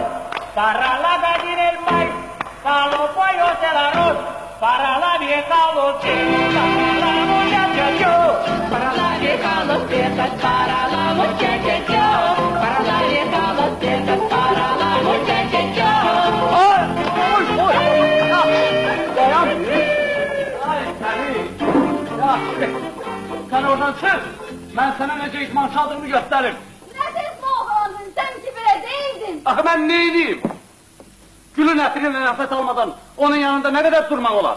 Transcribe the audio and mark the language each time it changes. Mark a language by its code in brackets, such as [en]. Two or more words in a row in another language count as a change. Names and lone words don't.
[es] Para la gallina el maíz, para los pollos el arroz. Para la vieja los chicos, para la muchacha yo. Para la vieja los piezas, para la muchacha yo. Para la vieja los piezas, para la muchacha yo. [az] Dayan. Ay səni. Yaxşı. Sən oradan çıx. Mən sənə necə idman çaldığımı göstərim. Nədir bu oğlanın, sən ki belə deyildin. Axı mən neyliyim? Gülün ətrinlə nəfət almadan onun yanında nə qədər durmaq olar?